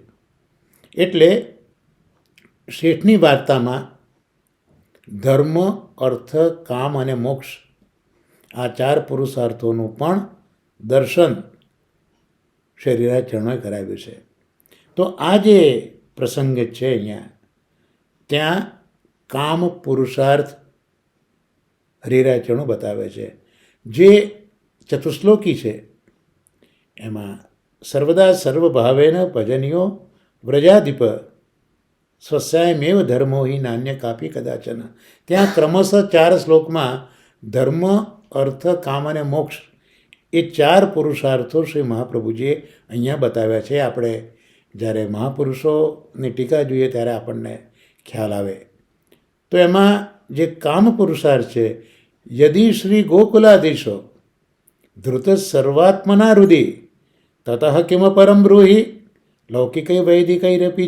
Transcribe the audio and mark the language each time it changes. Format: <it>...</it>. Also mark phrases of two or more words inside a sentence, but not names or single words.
<gu>એટલે શેઠની વાર્તામાં ધર્મ, અર્થ, કામ અને મોક્ષ, આ 4 પુરુષાર્થોનું પણ દર્શન શ્રીહરિરાય ચરણોએ કરાવ્યું છે. તો આ જે પ્રસંગ છે અહીંયા, ત્યાં કામ પુરુષાર્થ હરિરાય ચરણો બતાવે છે. જે ચતુશ્લોકી છે એમાં</gu> <sa>सर्वदा सर्वभावेन भजनीयो व्रजाधिप स्वस्यायमेव धर्मो हि नान्य कापी कदाचन.</sa> <gu>ત્યાં ક્રમશઃ 4 શ્લોકમાં ધર્મ, અર્થ, કામ અને મોક્ષ, એ 4 પુરુષાર્થો શ્રી મહાપ્રભુજીએ અહીંયા બતાવ્યા છે. આપણે જ્યારે મહાપુરુષોની ટીકા જોઈએ ત્યારે આપણને ખ્યાલ આવે. તો એમાં જે કામ પુરુષાર્થ છે,</gu> <sa>यदि श्री गोकुलाधीशो धृत सर्वात्मना हृदय ततः किम परम ब्रूहि लौकिकै वैदिकैरपी.</sa>